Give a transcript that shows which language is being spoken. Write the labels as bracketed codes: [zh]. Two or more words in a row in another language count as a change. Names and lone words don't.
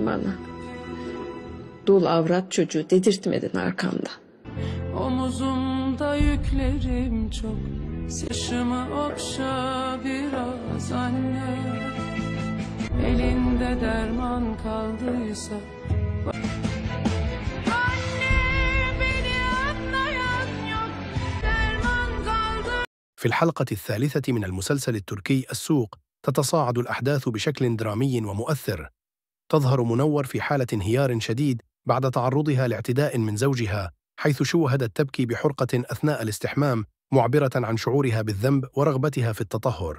[tr] Bana dul avrat çocuğu dedirtmedin arkamda. Omuzumda yüklerim çok. Saçımı okşa biraz anne. Elinde derman kaldıysa. [ar] في الحلقة الثالثة من المسلسل التركي السوق تتصاعد الأحداث بشكل درامي ومؤثر. تظهر منور في حالة انهيار شديد بعد تعرضها لاعتداء من زوجها، حيث شوهدت تبكي بحرقة أثناء الاستحمام، معبرة عن شعورها بالذنب ورغبتها في التطهر.